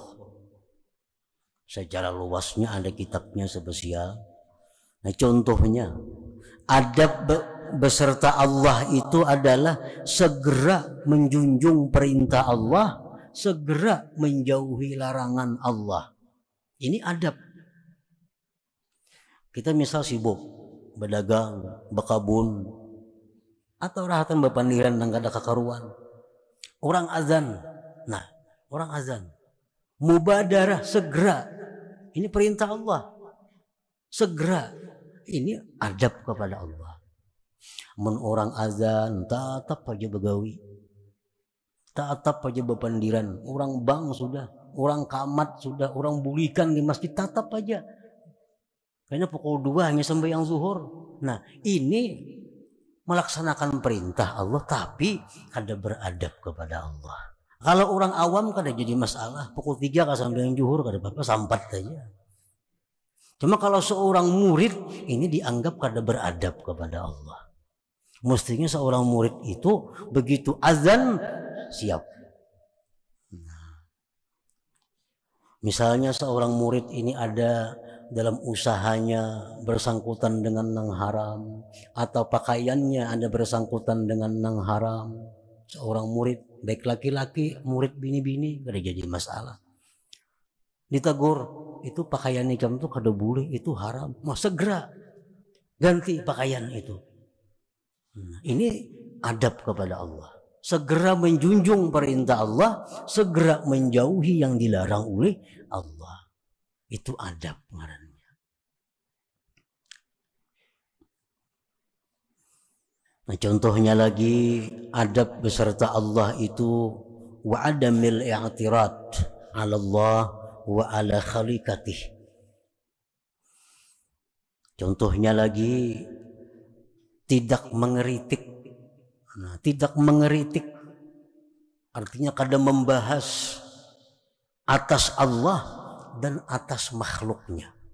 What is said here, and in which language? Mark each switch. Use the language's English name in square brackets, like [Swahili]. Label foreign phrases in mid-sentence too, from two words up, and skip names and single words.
[Banjar] Secara luasnya ada kitabnya spesial. Nah, contohnya adab beserta Allah itu adalah segera menjunjung perintah Allah, segera menjauhi larangan Allah. Ini adab. Kita misal sibuk berdagang, berkabun, atau rahatan berpandiran dan kada kakaruan. Orang azan. Nah, orang azan. Mubadarah, segera. Ini perintah Allah. Segera. Ini adab kepada Allah. Men orang azan, tatap aja begawi. Tatap aja berpandiran. Orang bang sudah, orang kamat sudah, orang bulikan di masjid, tatap aja. Kayaknya pukul 2 hanya sampai yang zuhur. Nah, ini melaksanakan perintah Allah tapi kada beradab kepada Allah. Kalau orang awam kada jadi masalah. Pukul 3 kada sampai yang zuhur kada apa-apa, sampat saja. Cuma kalau seorang murid ini dianggap kada beradab kepada Allah. Mestinya seorang murid itu begitu azan siap. Nah, misalnya seorang murid ini ada dalam usahanya bersangkutan dengan yang haram, atau pakaiannya ada bersangkutan dengan yang haram. Seorang murid, baik laki-laki, murid bini-bini, kada jadi masalah. Ditegur, itu pakaian ikam itu kada boleh, itu haram. Mau segera ganti pakaian itu. Nah, ini adab kepada Allah. Segera menjunjung perintah Allah, segera menjauhi yang dilarang oleh Allah. Itu adab ngarannya. Nah, contohnya lagi adab beserta Allah itu [Arabic] wa adamil i'tirad 'ala Allah wa 'ala khaliqatih. [Banjar] Contohnya lagi tidak mengeritik. Nah, tidak mengeritik artinya kada membahas atas Allah dan atas makhluknya.